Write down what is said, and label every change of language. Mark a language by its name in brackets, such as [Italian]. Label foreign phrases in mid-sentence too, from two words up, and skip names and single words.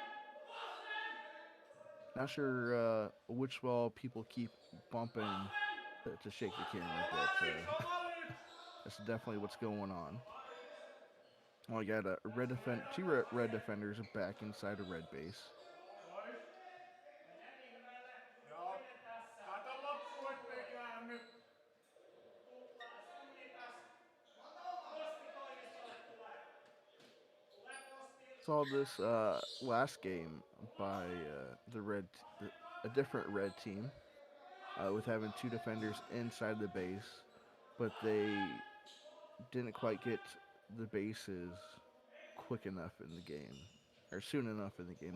[English] Not sure which wall people keep bumping to shake the camera, but that's definitely what's going on. Well, I got a red defenders back inside a red base. [Finnish] Pois. Mennään vihreälle. Joo. Toinen tässä. Kato loppuun, ettei käänny. Sunni tässä. Postitoimistolle tulee. Tule postille. [English] Saw this last game by a different red team with having two defenders inside the base, but they didn't quite get the bases quick enough in the game or soon enough in the game.